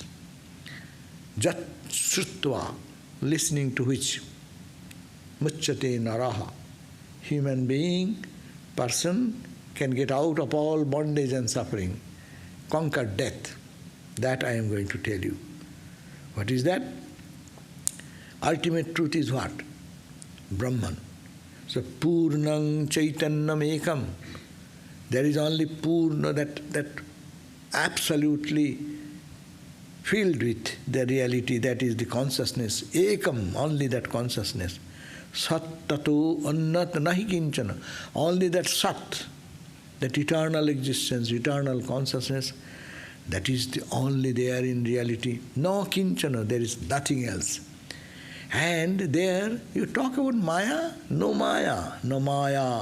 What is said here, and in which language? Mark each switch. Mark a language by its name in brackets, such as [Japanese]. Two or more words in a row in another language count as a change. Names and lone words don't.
[Sanskrit] Jat śrutvā, [English] listening to which [Sanskrit] mucyate naraḥ, [English] human being, person can get out of all bondage and suffering, conquer death. That I am going to tell you. What is that? Ultimate truth is what? [Sanskrit] Brahman. So pūrṇaṃ caitanyam ekaṃ. [English] There is only pūrṇa, that absolutely filled with the reality that is the consciousness, ekaṃ, only that consciousness. [Sanskrit] Sat tato annat nahi kiñcana, [English] only that sat, that eternal existence, eternal consciousness, that is the only there in reality. No kiñcana, there is nothing else. And there you talk about Maya, no Maya, no Maya.